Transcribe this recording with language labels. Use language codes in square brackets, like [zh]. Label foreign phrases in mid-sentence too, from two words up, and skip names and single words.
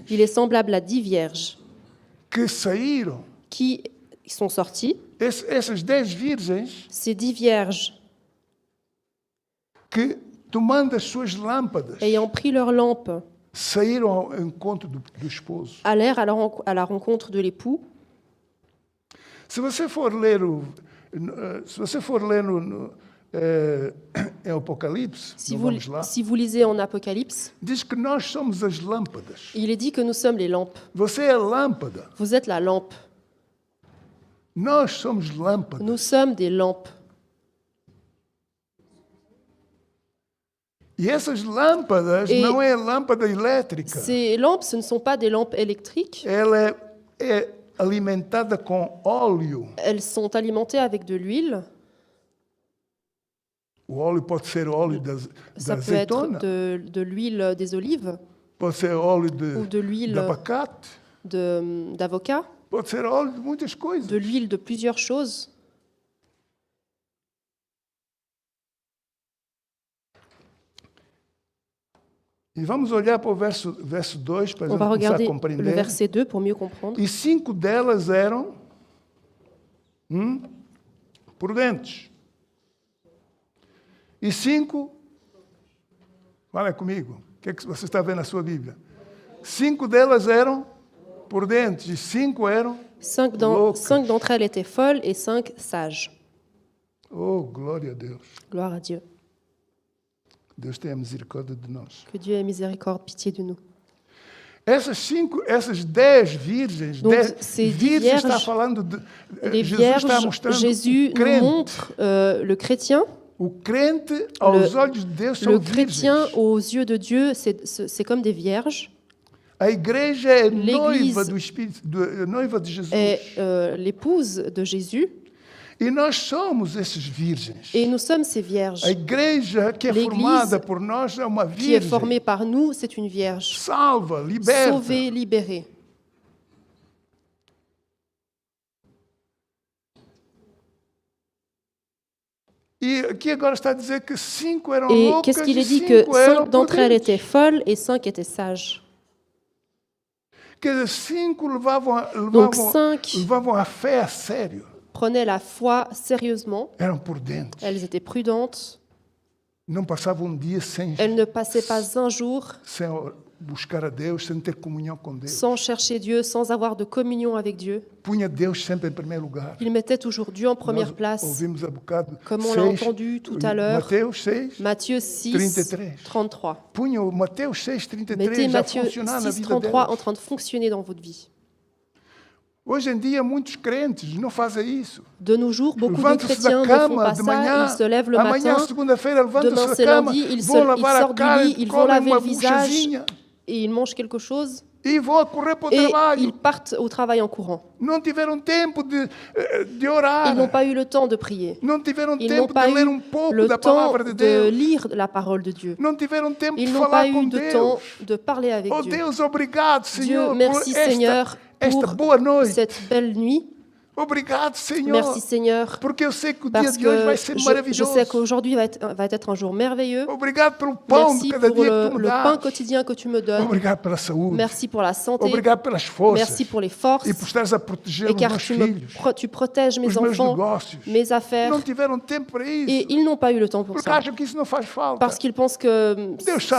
[fr] Il est semblable à 10 vierges [pt] que saíram. [fr] qui sont sorties. [pt] Essas 10 virgens [fr] Ces 10 vierges, [pt] que, tomando as suas lâmpadas, [fr] ayant pris leur lampe, [pt] saíram ao encontro do esposo. [fr] allèrent à la rencontre de l'époux. [pt] Se você for ler em Apocalipse, vamos lá, [fr] Si vous lisez en Apocalypse, [pt] diz que nós somos as lâmpadas. [fr] il est dit que nous sommes les lampes. [pt] Você é a lâmpada. [fr] Vous êtes la lampe. [pt] Nós somos lâmpadas. [fr] Nous sommes des lampes. [pt] E essas lâmpadas E não é lâmpada elétrica. [fr] Ces lampes, ce ne sont pas des lampes électriques. [pt] Ela é alimentada com óleo. [fr] Elles sont alimentées avec de l'huile. [pt] O óleo pode ser óleo da [fr] Ça peut être [pt] azeitona, [fr] de l'huile des olives [pt] pode ser óleo [fr] ou de l'huile [pt] de abacate, [fr] d'avocat, [pt] pode ser óleo de muitas coisas. [fr] de l'huile de plusieurs choses. [pt] E vamos olhar para o verso 2 para a [fr] On [pt] gente [fr] va [pt] começar a [fr] regarder le [pt] compreender. [fr] verset 2 pour mieux comprendre. [pt] E 5 delas eram prudentes. E 5, fala comigo, o que é que você está vendo na sua Bíblia? 5 delas eram prudentes e 5 eram loucas. [fr] 5 d'entre elles étaient folles et 5 sages. [pt] Oh, glória a Deus. [fr] Gloire à Dieu. [pt] Deus tenha misericórdia de nós. [fr] Que Dieu ait miséricorde, pitié de nous. [pt] Essas 10 virgens, [fr] Donc, 10 ces 10 [pt] virgens está [fr] vierges, [pt] falando de [fr] Les [pt] Jesus está [fr] vierges, [pt] mostrando [fr] Jésus [pt] o [fr] nous [pt] crente. [fr] montre le chrétien. [pt] O crente aos olhos de Deus são [fr] Le chrétien, [pt] virgens. [fr] aux yeux de Dieu, c'est comme des vierges. [pt] A igreja é [fr] L'Église [pt] noiva do Espírito, noiva de Jesus. [fr] Est l'épouse de Jésus. [pt] E nós somos esses virgens. [fr] Et nous sommes ces vierges. [pt] A igreja que é [fr] L'Église [pt] formada por nós é uma [fr] Qui est [pt] virgem. [fr] formée par nous, c'est une vierge. [pt] Salva, liberta. [fr] Sauvée, libérée. [pt] E aqui agora está a dizer que 5 eram [fr] Et [pt] loucas [fr] qu'est-ce qu'il [pt] e [fr] est dit que [pt] 5 eram [fr] 5 d'entre elles [pt] prudentes. [fr] étaient folles et 5 étaient sages. [pt] Quer dizer, 5 [fr] Donc 5 [pt] levavam a fé a sério. [fr] prenaient la foi sérieusement. [pt] Eram prudentes. [fr] Elles étaient prudentes. [pt] Não passavam um dia sem [fr] Elles ne passaient pas un jour [pt] buscar a Deus, sem ter comunhão com Deus. [fr] sans chercher Dieu, sans avoir de communion avec Dieu. [pt] Punha Deus sempre em primeiro lugar. [fr] Ils mettaient toujours Dieu en première [pt] Nós [fr] place. [pt] ouvimos há bocado [fr] Comme on l'a [pt] 6, [fr] entendu tout à l'heure. [pt] Mateus 6, [fr] Matthieu 6, 33. 33. [pt] punha o Mateus 6, 33 [fr] Mettez [pt] a [fr] Matthieu [pt] funcionar na [fr] 6, [pt] vida [fr] 33 en [pt] deles. [fr] train de fonctionner dans votre vie. [pt] Hoje em dia, muitos crentes não fazem isso. [fr] De nos jours, beaucoup de [pt] Levantam-se [fr] chrétiens [pt] da [fr] ne font [pt] cama [fr] pas [pt] de [fr] ça. [pt] manhã, [fr] Ils se lèvent le [pt] amanhã, [fr] matin. [pt] segunda-feira, [fr] Demain, [pt] levantam-se [fr] c'est [pt] da cama, [fr] lundi. Ils [pt] vão lavar a [fr] sortent du [pt] cara, [fr] lit, ils vont [pt] comem [fr] laver [pt] uma [fr] le visage [pt] buchazinha [fr] et ils mangent quelque chose. [pt] e vão a correr para o [fr] Et [pt] trabalho. [fr] ils partent au travail en courant. [pt] Não tiveram tempo de orar. [fr] Ils n'ont pas eu le temps de prier. [pt] Não tiveram [fr] Ils n'ont [pt] tempo [fr] pas [pt] de ler [fr] eu [pt] pouco [fr] le [pt] da [fr] temps [pt] palavra de [fr] de [pt] Deus. [fr] lire la parole de Dieu. [pt] Não tiveram tempo [fr] Ils [pt] de [fr] n'ont [pt] falar [fr] pas [pt] com [fr] eu de [pt] Deus. [fr] temps de parler avec [pt] Oh [fr] Dieu. [pt] Deus, obrigado, Senhor, [fr] Merci [pt] por [fr] Seigneur [pt] esta [fr] pour [pt] boa noite. [fr] cette belle nuit. [pt] Obrigado, Senhor. [fr] Merci Seigneur [pt] Porque eu sei que o dia [fr] parce [pt] de hoje [fr] que [pt] vai ser [fr] je [pt] maravilhoso. [fr] sais qu'aujourd'hui va être un jour merveilleux. [pt] Obrigado pelo pão [fr] Merci [pt] de cada [fr] pour [pt] dia que tu me [fr] le pain [pt] dás. [fr] quotidien que tu me donnes. [pt] Obrigado pela saúde. [fr] Merci pour la santé. [pt] Obrigado pelas forças. [fr] Merci pour les forces. [pt] E por estares a proteger [fr] Et [pt] os [fr] car [pt] meus [fr] tu, [pt] filhos, [fr] tu protèges mes [pt] os meus [fr] enfants, [pt] negócios. [fr] mes affaires. [pt] Não tiveram tempo para isso. [fr] Et ils n'ont pas eu le temps pour [pt] Porque [fr] ça. [pt] acham que isso não faz falta. [fr] Parce qu'ils pensent que [pt] Deus sabe